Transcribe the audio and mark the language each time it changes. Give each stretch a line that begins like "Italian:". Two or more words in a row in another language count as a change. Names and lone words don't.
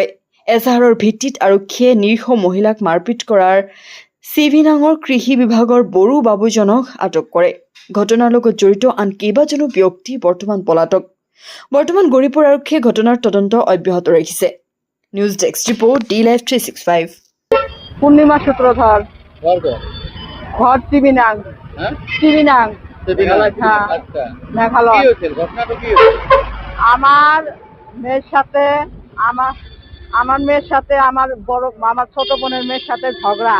Assamese: এজাহাৰৰ ভিত্তিত আৰক্ষীয়ে নিৰীহ মহিলাক মাৰপিট কৰাৰ চিবিনাঙৰ কৃষি বিভাগৰ বড়ো বাবুজনক আটক কৰে। ঘটনাৰ লগত জড়িত আন কেইবাজনো ব্যক্তি বৰ্তমান পলাতক। বৰ্তমান গৌৰীপুৰ আৰক্ষীয়ে ঘটনাৰ তদন্ত অব্যাহত ৰাখিছে। নিউজ ডেস্ক ৰিপোৰ্ট DLive 365।
Bangla: পূর্ণিমা সূত্রধর ঘর চিবিনাং চিবিনাং মেঘালয়। আমার মেয়ের সাথে আমার ছোট বোনের মেয়ের সাথে ঝগড়া।